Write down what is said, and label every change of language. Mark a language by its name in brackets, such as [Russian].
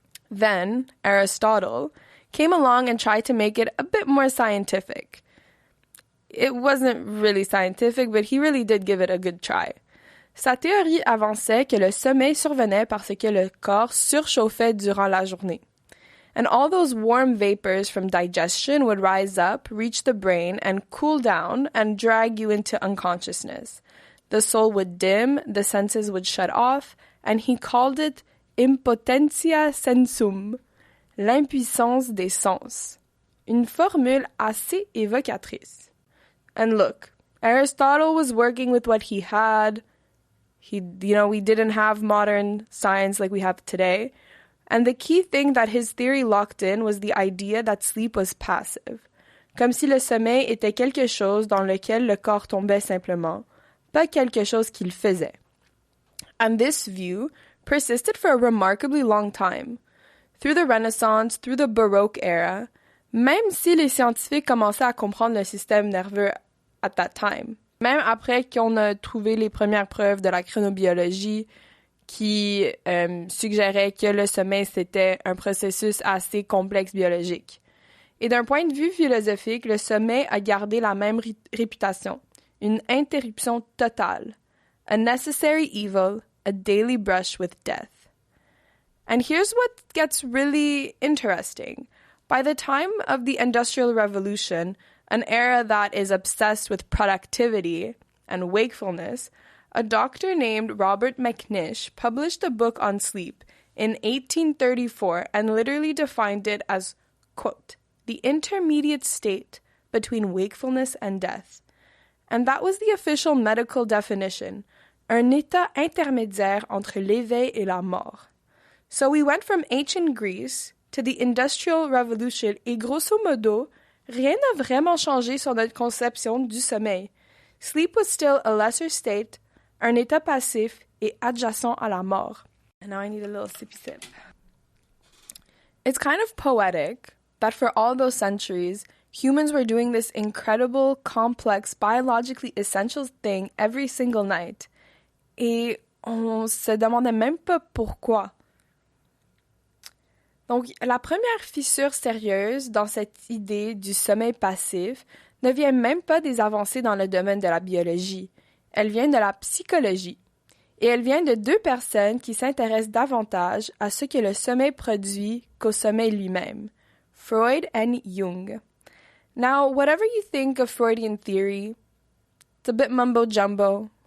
[English] Then, Aristotle came along and tried to make it a bit more scientific. It wasn't really scientific, but he really did give it a good try. [French] Sa théorie avançait que le sommeil survenait parce que le corps surchauffait durant la journée. [English] And all those warm vapors from digestion would rise up, reach the brain, and cool down and drag you into unconsciousness. The soul would dim, the senses would shut off, and he called it [Latin] impotentia sensum, [French] l'impuissance des sens. Une formule assez évocatrice. [English] And look, Aristotle was working with what he had. We didn't have modern science like we have today. And the key thing that his theory locked in was the idea that sleep was passive. [French] Comme si le sommeil était quelque chose dans lequel le corps tombait simplement, pas quelque chose qu'il faisait. [English] And this view persisted for a remarkably long time. Through the Renaissance, through the Baroque era, [French] même si les scientifiques commençaient à comprendre le système nerveux [English] at that time. [French] Même après qu'on a trouvé les premières preuves de la chronobiologie qui suggéraient que le sommeil, c'était un processus assez complexe biologique. Et d'un point de vue philosophique, le sommeil a gardé la même réputation, une interruption totale, [English] a necessary evil, a daily brush with death. And here's what gets really interesting. By the time of the Industrial Revolution, an era that is obsessed with productivity and wakefulness, a doctor named Robert McNish published a book on sleep in 1834 and literally defined it as, quote, the intermediate state between wakefulness and death. And that was the official medical definition, [French] un état intermédiaire entre l'éveil et la mort. [English] So we went from ancient Greece to the Industrial Revolution [French] et grosso modo, rien n'a vraiment changé sur notre conception du sommeil. [English] Sleep was still a lesser state, [French] un état passif et adjacent à la mort. [English] And now I need a little sippy sip. It's kind of poetic that for all those centuries, humans were doing this incredible, complex, biologically essential thing every single night. [French] Et on se demandait même pas pourquoi. Donc, la première fissure sérieuse dans cette idée du sommeil passif ne vient même pas des avancées dans le domaine de la biologie. Elle vient de la psychologie. Et elle vient de deux personnes qui s'intéressent davantage à ce que le sommeil produit qu'au sommeil lui-même, Freud and Jung. [English] Now, whatever you think of Freudian theory, it's a bit mumbo-jumbo.